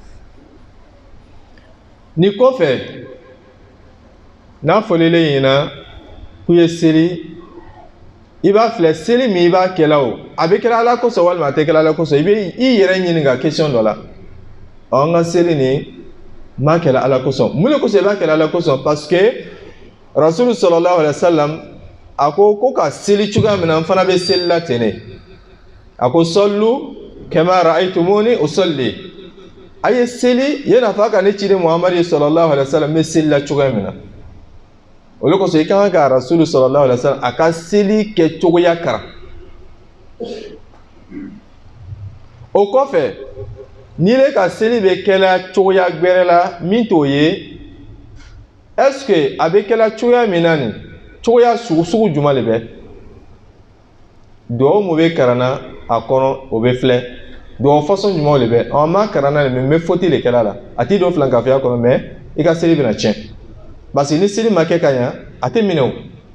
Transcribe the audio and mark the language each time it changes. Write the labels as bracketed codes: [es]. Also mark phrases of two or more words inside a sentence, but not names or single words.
[bm] Ni kɔfɛ n'a fɔlila ɲɛna k'u ye seli, i b'a filɛ seli min i b'a kɛla o, a bɛ kɛra Ala kosɔn walima a tɛ kɛra Ala kosɔn, i bɛ i yɛrɛ ɲininka question dɔ la. N ka seli nin n b'a kɛla Ala kosɔn. Mun de kosɔn i b'a kɛla Ala kosɔn? [fr] Parce que [bm] Rasulu [ar] صلى الله عليه وسلم [bm] a ko ka seli cogoya min na n fana bɛ seli la ten de. [ar] A ko صلوا كما رأيتموني أصلي. [bm] A ye seli yana fɔ a ka ne ciden Muhamadu [ar] صلى الله عليه وسلم [bm] bɛ seli la cogoya min na. O de kosɔn i ka kan ka Rasulu [ar] صلى الله عليه وسلم [bm] a ka seli kɛ cogoya karan. O kɔfɛ n'i bɛ ka seli bɛ kɛla cogoya gbɛrɛ la min t'o ye, [fr] est-ce que [bm] a bɛ kɛla cogoya min na nin cogoya sugu jumɛn de bɛ? Duwawu mun bɛ karanna a kɔnɔ o bɛ filɛ. Duwawu façon jumɛnw de bɛ? An ma karanna nin mais n bɛ faute de kɛla la. A t'i don filankafoya kɔnɔ mais i ka seli bɛna tiɲɛ. [fr] Parce que [bm] ni seli ma kɛ ka ɲa a tɛ minɛ o.